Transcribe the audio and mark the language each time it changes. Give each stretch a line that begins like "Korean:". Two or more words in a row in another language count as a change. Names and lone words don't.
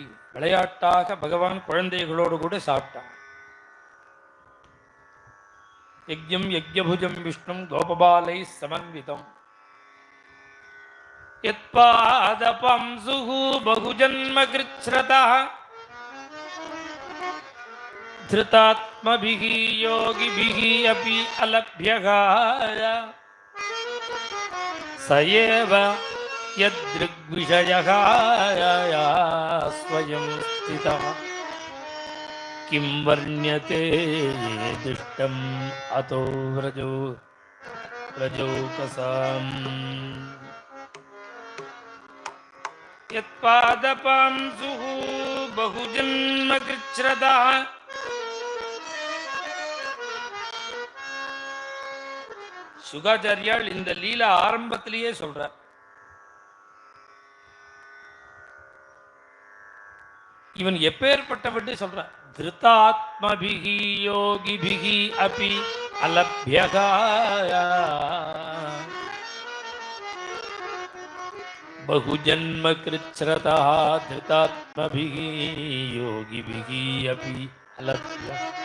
Tamil: விளையாட்டாக பகவான் குழந்தைகளோடு கூட சாப்பிட்டான்.
Sanskrit: यज्ञं यज्ञभुजं विष्णुं गोपबालैः समन्वितम् यत्पादपांसुः बहुजन्म कृच्छ्रतः धृतात्मभिः योगिभिः अपि अलभ्यः स एव यदृग्विषयः स्वयं स्थितः किं वर्ण्यते ये दुष्टम् अतो व्रजौकसाम् यत्पादपांसुः बहुजन्म कृच्छ्रदः.
Tamil: சுகாச்சாரியால் இந்த லீலா ஆரம்பத்திலேயே சொல்றார். இவன் எப்பேற்பட்டவன்னு சொல்றார்.
Sanskrit: धृतात्मभिः योगिभिः अपि अलभ्यः बहुजन्म कृच्छ्रतः धृतात्मभिः योगिभिः अपि अलभ्यः.